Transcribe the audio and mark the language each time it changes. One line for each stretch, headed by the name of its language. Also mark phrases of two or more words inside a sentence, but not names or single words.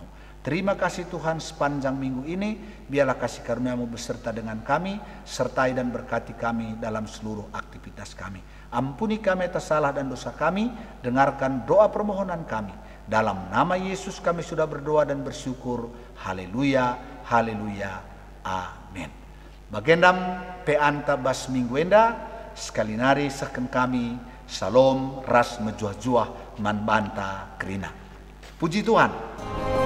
Indonesian: Terima kasih Tuhan, sepanjang minggu ini biarlah kasih karunia-Mu beserta dengan kami, sertai dan berkati kami dalam seluruh aktivitas kami. Ampuni kami atas salah dan dosa kami, dengarkan doa permohonan kami. Dalam nama Yesus kami sudah berdoa dan bersyukur. Haleluya, haleluya, amin.
Batak Karo: Bagendam peanta bas mingguenda, sekali nari seken kami, salom ras mejuah-juah man banta kerina.
Indonesian: Puji Tuhan.